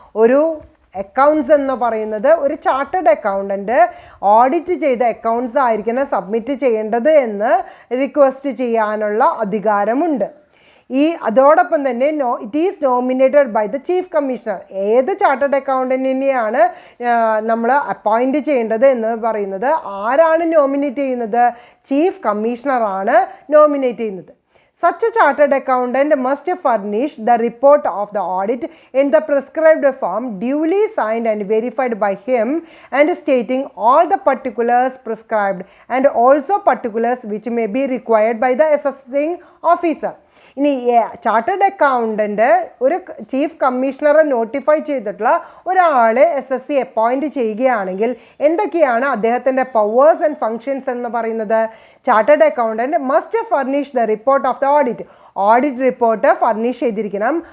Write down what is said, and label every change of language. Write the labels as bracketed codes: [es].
[ml] ഒരു അക്കൗണ്ട്സ് എന്ന് പറയുന്നത് ഒരു ചാർട്ടേഡ് അക്കൗണ്ടൻറ്റ് ഓഡിറ്റ് ചെയ്ത അക്കൗണ്ട്സ് ആയിരിക്കണം സബ്മിറ്റ് ചെയ്യേണ്ടത് എന്ന് റിക്വസ്റ്റ് ചെയ്യാനുള്ള അധികാരമുണ്ട്. അതോടൊപ്പം തന്നെ [en] It is nominated by the chief commissioner. [ml] ഏത് ചാർട്ടേഡ് അക്കൗണ്ടൻറ്റിനെയാണ് നമ്മൾ അപ്പോയിൻറ്റ് ചെയ്യേണ്ടത് എന്ന് പറയുന്നത് ആരാണ് നോമിനേറ്റ് ചെയ്യുന്നത്? ചീഫ് കമ്മീഷണറാണ് നോമിനേറ്റ് ചെയ്യുന്നത്. [en] Such a chartered accountant must furnish the report of the audit in the prescribed form, duly signed and verified by him, and stating all the particulars prescribed and also particulars which may be required by the assessing officer. [ml] ഇനി chartered accountant ഒരു chief കമ്മീഷണറെ notify ചെയ്തിട്ടുള്ള ഒരാളെ SSC appoint ചെയ്യുകയാണെങ്കിൽ എന്തൊക്കെയാണ് അദ്ദേഹത്തിൻ്റെ powers and functions എന്ന് പറയുന്നത്? [en] chartered accountant must furnish the report of the audit report [ml] furnish ചെയ്തിരിക്കണം.